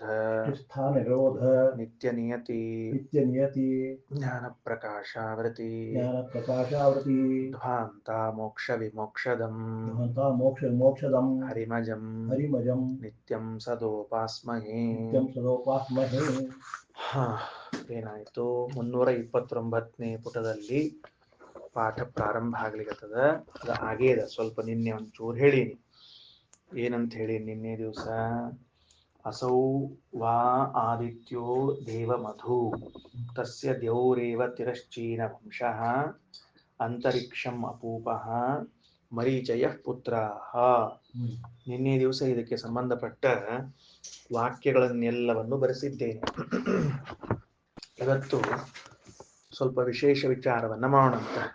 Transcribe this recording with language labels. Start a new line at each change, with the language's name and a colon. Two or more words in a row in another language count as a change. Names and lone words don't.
Sanskrit: सृष्टिस्थाननिरोध नित्यनियति नित्यनियति ज्ञानप्रकाशावृति ज्ञानप्रकाशावृति ध्वान्ता मोक्षविमोक्षदम् ध्वन्ता मोक्षविमोक्षदम् हरिमजं हरिमजं नित्यं सदोपास्महे. नित्यं सदोपास्महे.
Kannada: ಏನಾಯಿತು 329ನೇ ಪುಟದಲ್ಲಿ ಪಾಠ ಪ್ರಾರಂಭ ಆಗ್ಲಿಕ್ಕತ್ತದ. ಅದು ಆಗೇದ ಸ್ವಲ್ಪ. ನಿನ್ನೆ ಒಂಚೂರು ಹೇಳೀನಿ. ಏನಂತ ಹೇಳಿ ನಿನ್ನೆ ದಿವಸ
Sanskrit: असौ वा आदित्यो देवमधु तस्य द्यौरेव तिरश्चीनवंशः ಅಂತರಿಕ್ಷಂ ಅಪೂಪಃ ಮರೀಚಯಃ ಪುತ್ರಾಃ.
Kannada: ನಿನ್ನೆ ದಿವಸ ಇದಕ್ಕೆ ಸಂಬಂಧಪಟ್ಟ ವಾಕ್ಯಗಳನ್ನೆಲ್ಲವನ್ನು ಬರೆಸಿದ್ದೇನೆ. ಇವತ್ತು ಸ್ವಲ್ಪ ವಿಶೇಷ ವಿಚಾರವನ್ನ ಮಾಡೋಣಂತ.